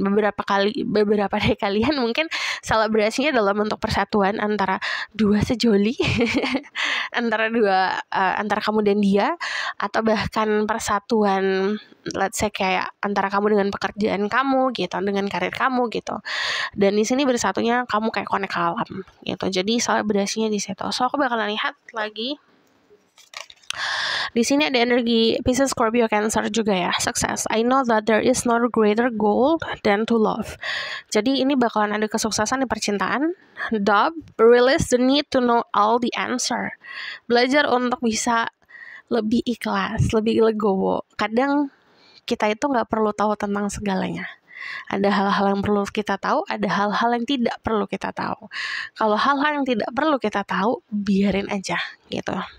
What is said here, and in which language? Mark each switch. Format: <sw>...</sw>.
<id>Beberapa dari kalian mungkin selebrasinya dalam bentuk persatuan antara dua sejoli antara kamu dan dia, atau bahkan persatuan</id> <en>let's say</en> <id>kayak antara kamu dengan pekerjaan kamu gitu, dengan karir kamu gitu. Dan di sini bersatunya kamu kayak connect ke alam gitu. Jadi selebrasinya di situ. So aku bakalan lihat lagi. Di sini ada energi Pisces, Scorpio, Cancer juga ya. Success.</id> <en>I know that there is no greater goal than to love.</en> <id>Jadi ini bakalan ada kesuksesan di percintaan.</id> <en>Dove, release the need to know all the answer.</en> <id>Belajar untuk bisa lebih ikhlas, lebih legowo. Kadang kita itu nggak perlu tahu tentang segalanya. Ada hal-hal yang perlu kita tahu, ada hal-hal yang tidak perlu kita tahu. Kalau hal-hal yang tidak perlu kita tahu, biarin aja gitu.</id>